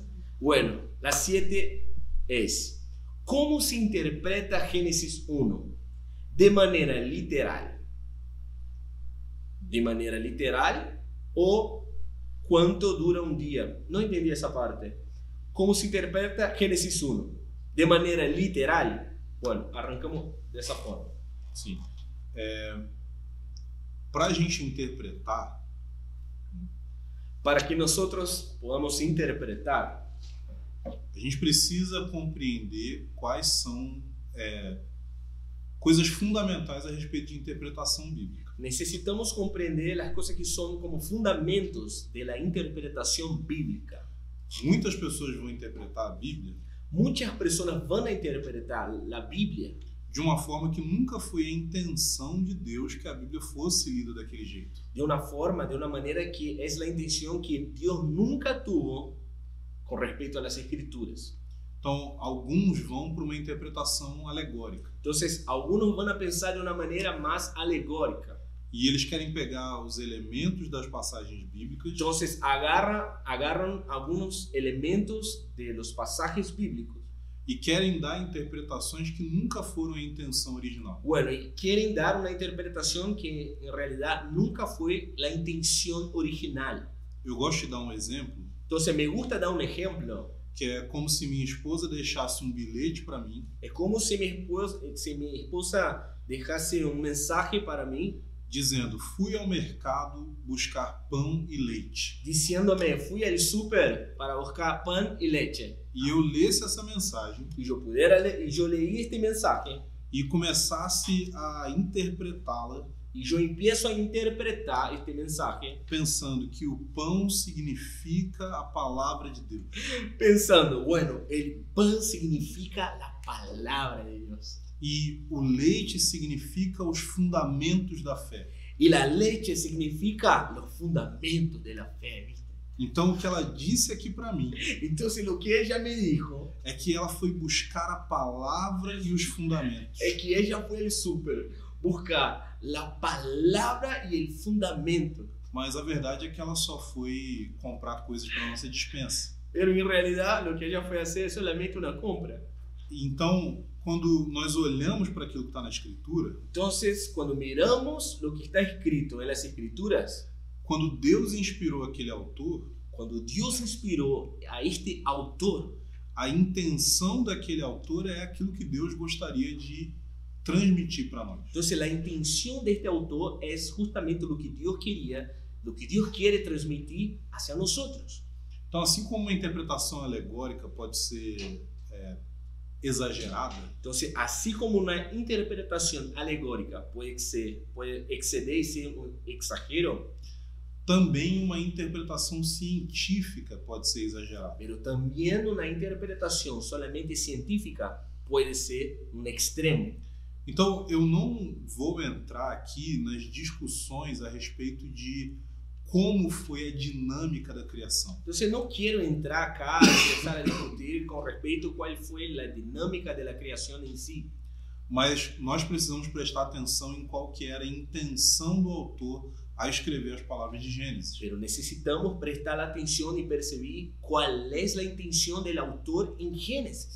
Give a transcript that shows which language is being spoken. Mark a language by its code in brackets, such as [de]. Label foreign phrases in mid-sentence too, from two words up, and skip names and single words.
[es] Bueno, la 7 es: ¿cómo se interpreta Génesis 1? ¿De manera literal? ¿De manera literal o cuánto dura un día? No entendí esa parte. ¿Cómo se interpreta Génesis 1? ¿De manera literal? Bueno, arrancamos dessa forma. [pt] Sim. Para a gente interpretar, [es] Para que nosotros podamos interpretar, [pt] a gente precisa compreender quais são coisas fundamentais a respeito de interpretação bíblica. [es] necesitamos comprender las cosas que son como fundamentos de la interpretación bíblica. [pt] Muitas pessoas vão interpretar a Bíblia [es] Muchas personas van a interpretar la Biblia [pt] de uma forma que nunca foi a intenção de Deus que a Bíblia fosse lida daquele jeito. [es] de una forma, de una manera que es la intención que Dios nunca tuvo con respecto a las escrituras. [pt] Então, alguns vão para uma interpretação alegórica. [es] Entonces, algunos van a pensar de una manera más alegórica. [pt] E eles querem pegar os elementos das passagens bíblicas [es] Entonces, agarran algunos elementos de los pasajes bíblicos. [pt] e querem dar interpretações que nunca foram a intenção original. [es] Bueno, y quieren dar una interpretación que en realidad nunca fue la intención original. [pt] Eu gosto de dar um exemplo, [es] Entonces, me gusta dar un ejemplo. [pt] que é como se minha esposa deixasse um bilhete para mim [es] Es como si mi esposa dejase un mensaje para mí [pt] dizendo: fui ao mercado buscar pão e leite. [es] diciéndome, fui al súper para buscar pan y leche. [pt] E eu lesse essa mensagem [es] Y yo leí este mensaje [pt] e começasse a interpretá-la [es] y yo empiezo a interpretar este mensaje [pt] pensando que o pão significa a palavra de Deus. [es] pensando, bueno, el pan significa la palabra de Dios [pt] E o leite significa os fundamentos da fé. [es] y la leche significa los fundamentos de la fe, ¿viste? [pt] Então, o que ela disse aqui para mim [es] Entonces lo que ella me dijo [pt] é que ela foi buscar a palavra e os fundamentos. [es] es que ella fue al súper buscar la palabra y el fundamento. [pt] Mas a verdade é que ela só foi comprar coisas para nossa despensa. [es] Pero en realidad lo que ella fue a hacer es solamente una compra. [pt] Então, quando nós olhamos para aquilo que está na Escritura, [es] Entonces, cuando miramos lo que está escrito en las escrituras, [pt] quando Deus inspirou aquele autor, [es] cuando Dios inspiró a este autor, [pt] a intenção daquele autor é aquilo que Deus gostaria de transmitir para nós. [es] entonces la intención de este autor es justamente lo que Dios quería, lo que Dios quiere transmitir hacia nosotros. [pt] Então, assim como uma interpretação alegórica pode ser exagerada, [es] Entonces, así como una interpretación alegórica puede exceder y ser un exagero, [pt] também uma interpretação científica pode ser exagerada. [es] pero también una interpretación solamente científica puede ser un extremo. [pt] Então, eu não vou entrar aqui nas discussões a respeito de como foi a dinâmica da criação. [es] Entonces no quiero entrar acá y empezar a discutir con respecto a cuál fue la dinámica de la creación en sí. [pt] Mas nós precisamos prestar atenção em qual que era a intenção do autor a escrever as palavras de Gênesis. [es] Pero necesitamos prestar atención y percibir cuál es la intención del autor en Génesis.